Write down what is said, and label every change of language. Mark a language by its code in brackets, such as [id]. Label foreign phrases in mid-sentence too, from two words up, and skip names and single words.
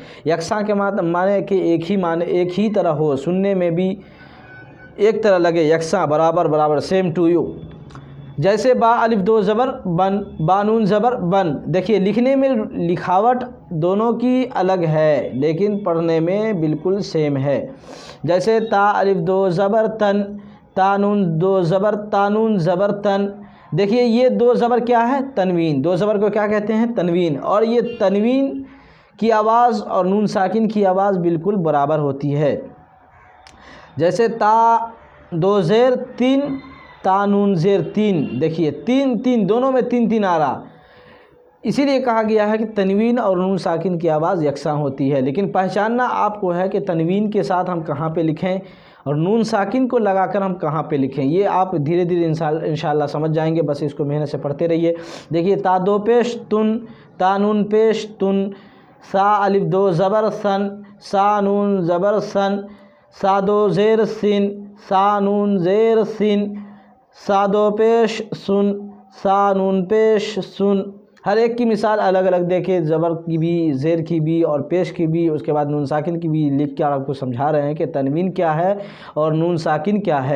[ur] یکساں کے معنی کہ ایک ہی طرح ہو، سننے میں بھی ایک طرح لگے، یکساں، برابر، [en] same to you. [ur] جیسے با الف دو زبر بن، با نون زبر بن۔ دیکھیے لکھنے میں لکھاوٹ دونوں کی الگ ہے لیکن پڑھنے میں بالکل سیم ہے۔ جیسے تا الف دو زبر تن، تا نون دو زبر، تا نون زبر تن۔ دیکھیے یہ دو زبر کیا ہے؟ تنوین۔ دو زبر کو کیا کہتے ہیں؟ تنوین۔ اور یہ تنوین کی آواز اور نون ساکن کی آواز بالکل برابر ہوتی ہے۔ جیسے تا دو زیر تین، تا نون زیر تین۔ دیکھیے تین دونوں میں تین آ رہا، اسی لیے کہا گیا ہے کہ تنوین اور نون ساکن کی آواز یکساں ہوتی ہے۔ لیکن پہچاننا آپ کو ہے کہ تنوین کے ساتھ ہم کہاں پہ لکھیں اور نون ساکن کو لگا کر ہم کہاں پہ لکھیں، یہ آپ دھیرے [ar] انشاءاللہ [ur] سمجھ جائیں گے، بس اس کو محنت سے پڑھتے رہیے۔ دیکھیے تا دو پیش تن، تا نون پیش تن، سا الف دو زبر سن، سا نون زبر سن، سا دو زیر سن، سا نون زیر سن، سا دو پیش سن، سا نون پیش سن۔ ہر ایک کی مثال الگ الگ دیکھیں، زبر کی بھی، زیر کی بھی اور پیش کی بھی، اس کے بعد نون ساکن کی بھی لکھ کے آپ کو سمجھا رہے ہیں کہ تنوین کیا ہے اور نون ساکن کیا ہے۔